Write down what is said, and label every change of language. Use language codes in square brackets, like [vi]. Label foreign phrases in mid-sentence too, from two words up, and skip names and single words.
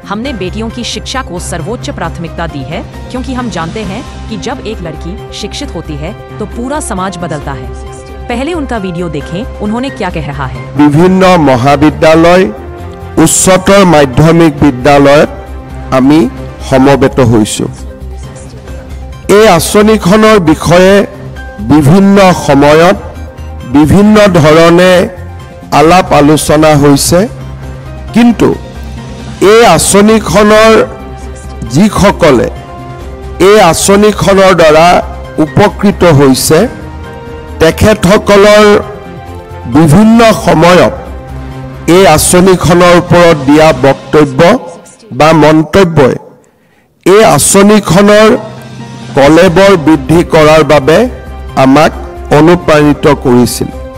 [hi] हमने बेटियों की शिक्षा को सर्वोच्च प्राथमिकता दी है, क्योंकि हम जानते हैं कि जब एक लड़की शिक्षित होती है तो पूरा समाज बदलता है। पहले उनका वीडियो देखें, उन्होंने क्या कह रहा है। [as] বিভিন্ন মহাবিদ্যালয়, উচ্চতৰ মাধ্যমিক বিদ্যালয়ত আমি সমৱেত হৈছো। এই আঁচনিখনৰ বিষয়ে বিভিন্ন সময়ত বিভিন্ন ধৰণে আলাপ আলোচনা হৈছে, কিন্তু এই আঁচনিখনৰ যিসকলে এই আঁচনিখনৰ দ্বাৰা উপকৃত হৈছে তেখেতসকলৰ বিভিন্ন সময়ত এই আঁচনিখনৰ ওপৰত দিয়া বক্তব্য বা মন্তব্যই এই আঁচনিখনৰ কলেবৰ বৃদ্ধি কৰাৰ বাবে আমাক অনুপ্ৰাণিত কৰিছিল।